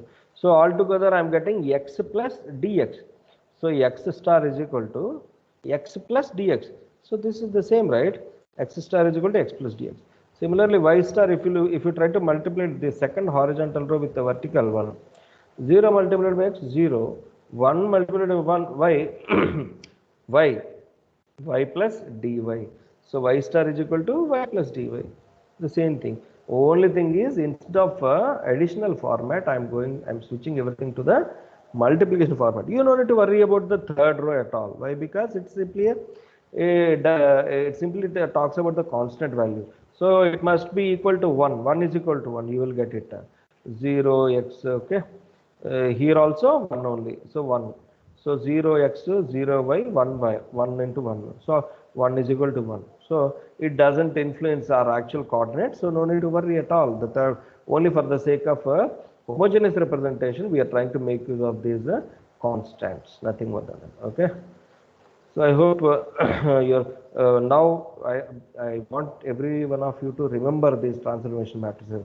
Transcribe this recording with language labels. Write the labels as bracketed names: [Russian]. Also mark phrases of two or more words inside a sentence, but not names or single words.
[English] So altogether I am getting x plus dx. So x star is equal to x plus dx. So this is the same, right? X star is equal to x plus dx. Similarly, y star, if you try to multiply the second horizontal row with the vertical one, 0 multiplied by x, 0, 1 multiplied by 1, y, y, y plus dy. So y star is equal to y plus dy. The same thing. Only thing is, instead of additional format, I'm switching everything to the multiplication format. You don't need to worry about the third row at all. Why? Because it's simply it simply talks about the constant value. So it must be equal to 1. 1 is equal to 1. You will get it. 0 x. Okay. Here also 1 only. So 1. So 0 x, 0 y, 1 y, 1 into 1. So 1 is equal to 1. So it doesn't influence our actual coordinates. So no need to worry at all. The third, only for the sake of homogeneous representation, we are trying to make use of these constants. Nothing more than that. Okay. So I hope now I want every one of you to remember these transformation matrices.